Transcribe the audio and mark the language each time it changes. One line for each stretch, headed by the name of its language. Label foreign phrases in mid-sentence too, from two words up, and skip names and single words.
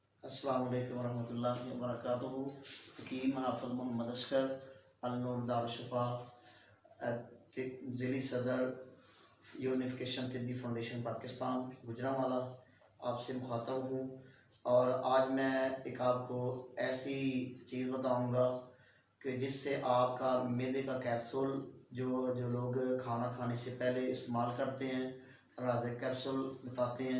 Arabic: السلام عليكم ورحمة الله وبركاته.
Urdu: حکیم حافظ محمد عسکر النور دارالشفاء ضلعی صدر یونیفیکیشن طبی فاؤنڈیشن پاکستان گوجرانوالہ آپ سے مخاطب ہوں. اور آج میں ایک آپ کو ایسی چیز بتاؤں گا کہ جس سے آپ کا معدے کا کیپسول جو جو لوگ کھانا کھانے سے پہلے استعمال کرتے ہیں، راز کیپسول بتاتے ہیں.